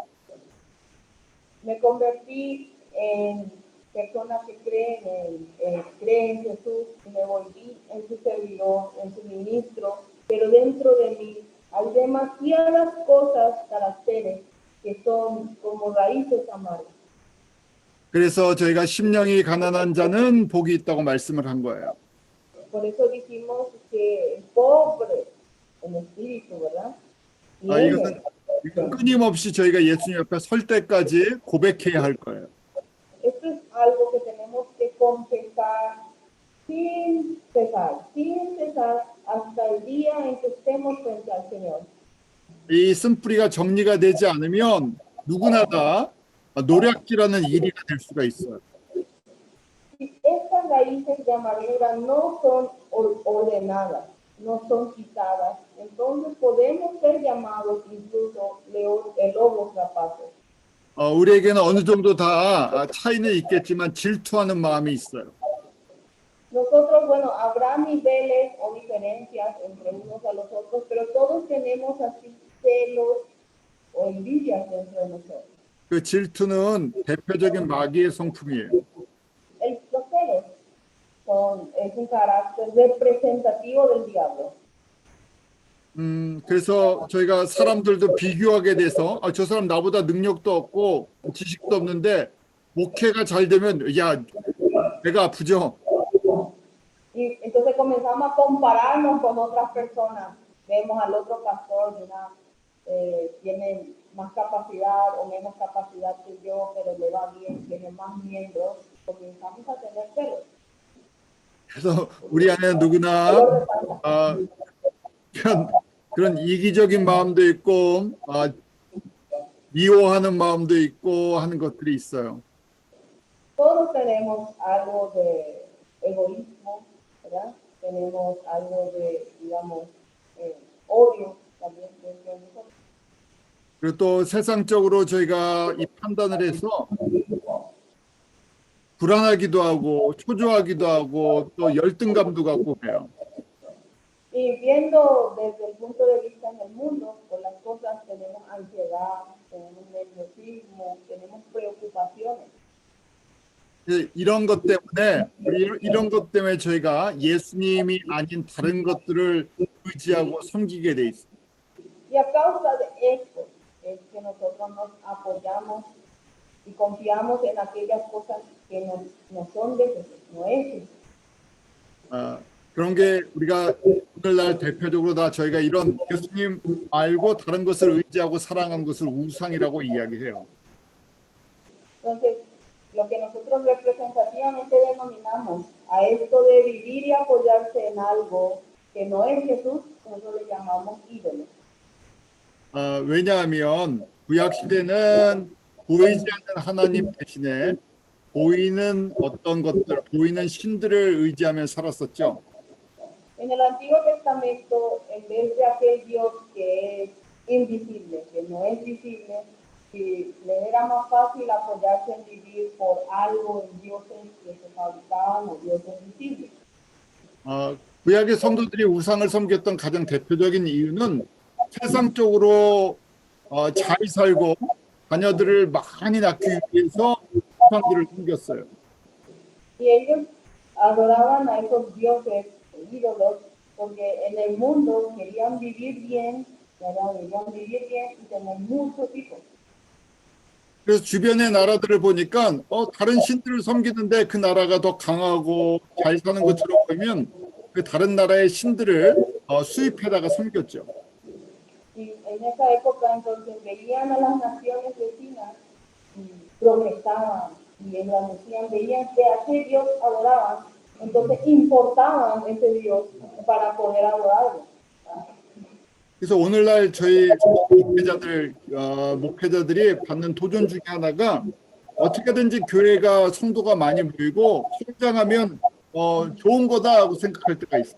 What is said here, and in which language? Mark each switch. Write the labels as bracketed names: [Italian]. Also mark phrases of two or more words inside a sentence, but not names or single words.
[Spanish] Me convertí en persona que cree en Jesús y me volví en su servidor, en su ministro, pero dentro de mí hay demasiadas cosas, caracteres que son como raíces amargas. [Korean] 그래서 저희가 심령이 가난한 자는 복이 있다고 말씀을 한 거예요. [Spanish] Por eso dijimos que el pobre en espíritu, ¿verdad? 아, Tiene. [Korean] 이건 끊임없이 저희가 예수님 옆에 설 때까지 고백해야 할 거예요. [Spanish] Esto es algo que tenemos que confesar sin cesar hasta el día en que estemos frente al Señor. [Korean] 이 쓴뿌리가 정리가 되지 않으면 누구나 다 노략질하는 일이가 될 수가 있어요. [Spanish] Si estas raíces de amargura no son ordenadas, no son quitadas, entonces podemos ser llamados incluso lobos rapaces. [Korean] 우리에게는 어느 정도 다 차이는 있겠지만 질투하는 마음이 있어요. [Spanish] Nosotros, bueno, habrá niveles o diferencias entre unos a los otros, pero todos tenemos así celos o envidias dentro de nosotros. [Korean] 그 질투는 대표적인 마귀의 성품이에요. [Spanish] Los celos es un carácter representativo del diablo. [Korean] 그래서 저희가 사람들도 비교하게 돼서 저 사람 나보다 능력도 없고 지식도 없는데 목회가 잘 되면 야, 내가 아프죠? [Spanish] Y entonces comenzamos a compararnos con otras personas. Vemos al otro pastor, tiene más capacidad o menos capacidad que yo, pero le va bien, tiene más miembros. Comenzamos a tener celos. [Korean] 그래서 우리 안에 누구나 그런 이기적인 마음도 있고 미워하는 마음도 있고 하는 것들이 있어요. [Spanish] Todos tenemos algo de egoísmo, ¿verdad? Tenemos algo de, digamos, odio también dentro de nosotros. [Korean] 그리고 또 세상적으로 저희가 이 판단을 해서 불안하기도 하고 초조하기도 하고 또 열등감도 갖고 그래요. [Spanish] Y viendo desde el punto de vista en el mundo, con las cosas tenemos ansiedad, tenemos nerviosismo, tenemos preocupaciones. [Korean] 이런 것 때문에 이런 것 때문에 저희가 예수님이 아닌 다른 것들을 의지하고 섬기게 돼 있어요. [Spanish] Y a causa de esto es que nosotros nos apoyamos y confiamos en aquellas cosas que no son de Jesús, no es Jesús. [Korean] 그런 게 우리가 오늘날 대표적으로 다 저희가 이런 예수님 알고 다른 것을 의지하고 사랑하는 것을 우상이라고 이야기해요. [Spanish] Entonces, lo que nosotros representativamente denominamos a esto de vivir y apoyarse en algo que no es Jesús, nosotros le llamamos ídolos. [Korean] 왜냐하면 구약 시대는 보이지 않는 하나님 대신에 보이는 어떤 것들, 보이는 신들을 의지하며 살았었죠. [Spanish] En el Antiguo Testamento, en vez de aquel Dios que es invisible, que no es visible, y le era más fácil apoyarse en vivir por algo en dioses que se fabricaban o dioses visibles. [Korean] 구약의 성도들이 우상을 섬겼던 가장 대표적인 이유는 세상적으로 잘 살고 자녀들을 많이 낳기 위해서 우상들을 섬겼어요. [Spanish] Y ellos adoraban a esos dioses ídolos porque en el mundo querían vivir bien, ¿verdad? Querían vivir bien y tener muchos hijos. [Korean] 그래서 주변의 나라들을 보니까 다른 신들을 섬기는데 그 나라가 더 강하고 잘 사는 것처럼 보이면 그 다른 나라의 신들을 수입해다가 섬겼죠. [Spanish] Y en esa época entonces veían a las naciones vecinas y progresaban y engrandecían, veían que a qué Dios adoraban, entonces importaban ese Dios para poder adorarlo. [Korean] 그래서 오늘날 저희 목회자들이 받는 도전 중에 하나가 어떻게든지 교회가 성도가 많이 모이고 성장하면 좋은 거다라고 생각할 때가 있어요.